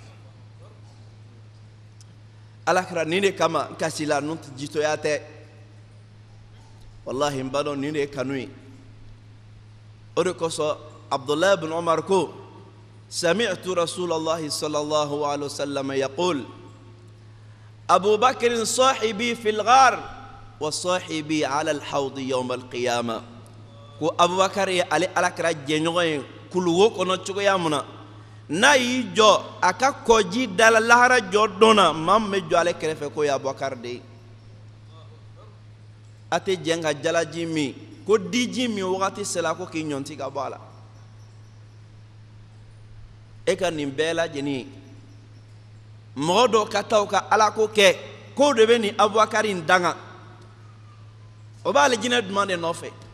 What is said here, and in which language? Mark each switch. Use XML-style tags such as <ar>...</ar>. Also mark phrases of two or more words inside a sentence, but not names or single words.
<bm>Alakira nin de kama n kasila n jitoya tɛ wallahi n b'a dɔn nin de ye kanu ye o de kosɔn Abdullah ibn Umar ko</bm> <ar>سمعت رسول الله صلى الله عليه وسلم يقول أبو بكر صاحبي في الغار وصاحبي على الحوض يوم القيامة</ar> <bm>ko Abubakar ye ale Alakira jɛɲɔgɔn ye kuluwo kɔnɔ cogoya mun na n'a y'i jɔ a ka kɔji dala lahara jɔ don na maa min bɛ jɔ ale kɛrɛfɛ k'o ye Abubakar de ye a tɛ jɛn ka jalaji min ko diji min wagati sera ko k'i ɲɔnti ka bɔ a la e ka nin bɛɛ lajɛlen mɔgɔ dɔw ka taa u ka Alako kɛ k'o de bɛ nin Abubakar in danga o b'ale jinɛ duman de nɔfɛ</bm>